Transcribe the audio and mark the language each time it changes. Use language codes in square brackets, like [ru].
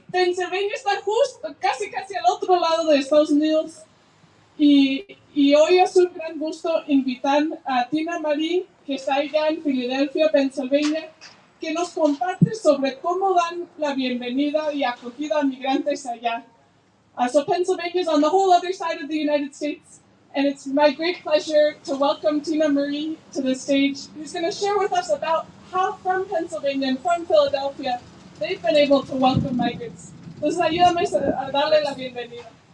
[es] Pennsylvania está justo, casi al otro lado de Estados Unidos. Y hoy es un gran gusto invitar a Tina Marie, que está allá en Filadelfia, Pennsylvania, que nos comparte sobre cómo dan la bienvenida y acogida a migrantes allá. [en] So Pennsylvania is on the whole other side of the United States, and it's my great pleasure to welcome Tina Marie to the stage, who's going to share with us about how from Pennsylvania and from Philadelphia they've been able to welcome migrants. [es] Entonces ayúdame a darle la bienvenida.